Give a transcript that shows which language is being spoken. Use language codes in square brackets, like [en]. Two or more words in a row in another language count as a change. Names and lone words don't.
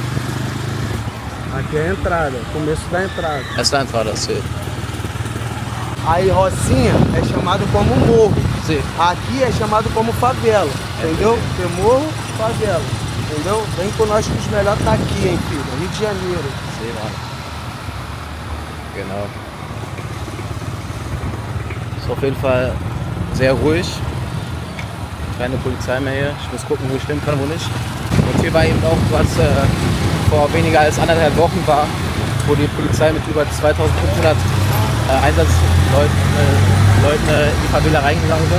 [pt] Aqui é a entrada, começo da entrada. Essa é a entrada, sim. Aí Rocinha é chamado como morro. Sim. Aqui é chamado como favela, entendeu? Tem morro, favela, entendeu? Vem com nós que os melhores tá aqui, hein, filho? Rio de Janeiro. [de] Sehen wir. Genau. Ist auf jeden Fall sehr ruhig. Keine Polizei mehr hier. Ich muss gucken, wo ich hin kann, wo nicht. Und hier war eben auch, was vor weniger als 1,5 Wochen war, wo die Polizei mit über 2500 Einsatzleuten in die Favela reingegangen sind.